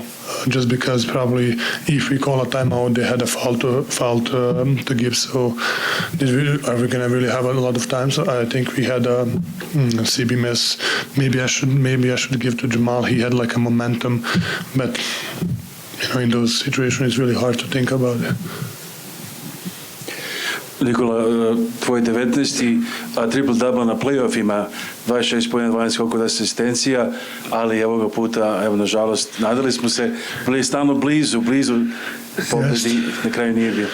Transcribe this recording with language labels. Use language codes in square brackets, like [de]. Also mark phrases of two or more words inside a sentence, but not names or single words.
[en] Just because probably if we call a timeout, they had a foul to give. So are we gonna really have a lot of time? So I think we had a CB miss. Maybe I should give to Jamal. He had like a momentum, but in those situations, it's really hard to think about it. [sr] Nikola, tvoj 19. triple-double na play-offima, 26 pojena, 12 skokova, asistencija, ali ovoga puta, evo, nažalost, nadali smo se, bili stalno blizu pobedi, na kraju nije bilo.